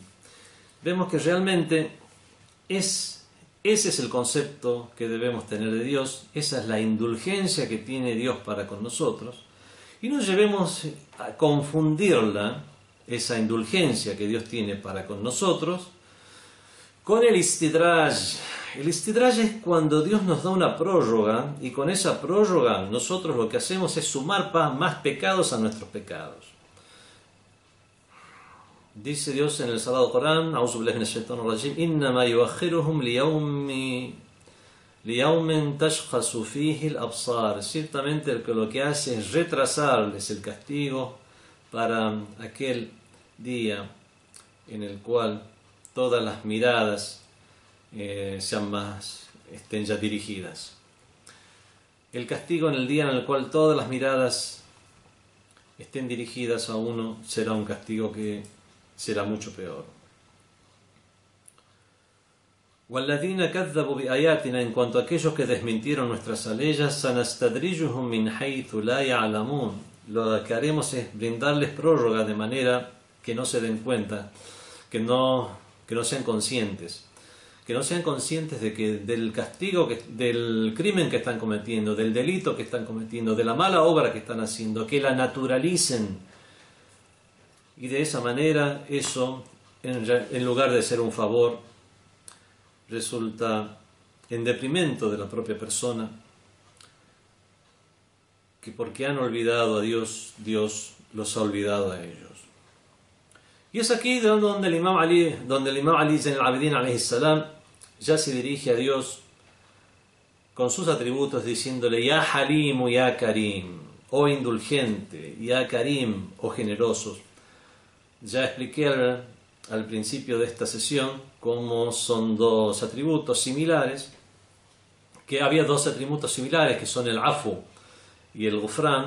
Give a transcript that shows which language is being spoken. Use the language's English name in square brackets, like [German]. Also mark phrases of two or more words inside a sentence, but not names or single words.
[Spanish] Vemos que realmente ese es el concepto que debemos tener de Dios, esa es la indulgencia que tiene Dios para con nosotros, y no llevemos a confundirla, esa indulgencia que Dios tiene para con nosotros, con el istidraj. El istidraj es cuando Dios nos da una prórroga, y con esa prórroga nosotros lo que hacemos es sumar más pecados a nuestros pecados. Dice Dios en el Sagrado Corán: [Arabic] أعوذ بالله من الشيطان الرجيم إنما يؤخرهم ليوم تشخص فيه الأبصار. [Spanish] Ciertamente lo que hace es retrasarles el castigo para aquel día en el cual todas las miradas estén ya dirigidas. El castigo en el día en el cual todas las miradas estén dirigidas a uno será un castigo que será mucho peor. [Arabic] وَالَّذِينَ كَذَّبُوا بِآيَاتِنَا. [Spanish] En cuanto a aquellos que desmintieron nuestras aleyas, [Arabic] سَنَسْتَدْرِجُهُمْ مِنْ حَيْثُ لَا يَعْلَمُونَ. [Spanish] Lo que haremos es brindarles prórroga de manera que no se den cuenta, que no sean conscientes. Que no sean conscientes del castigo, del crimen que están cometiendo, del delito que están cometiendo, de la mala obra que están haciendo, que la naturalicen. Y de esa manera eso, en lugar de ser un favor, resulta en detrimento de la propia persona, que porque han olvidado a Dios, Dios los ha olvidado a ellos. Y es aquí donde el Imam Ali Zayn al-Abidin [Arabic] عليه السلام [Spanish] ya se dirige a Dios con sus atributos diciéndole: [Arabic] يا حليم يا كريم, [Spanish] oh indulgente, [Arabic] يا كريم, [Spanish] oh generosos. Ya expliqué al principio de esta sesión cómo son dos atributos similares, que había dos atributos similares que son el afu y el gufrán.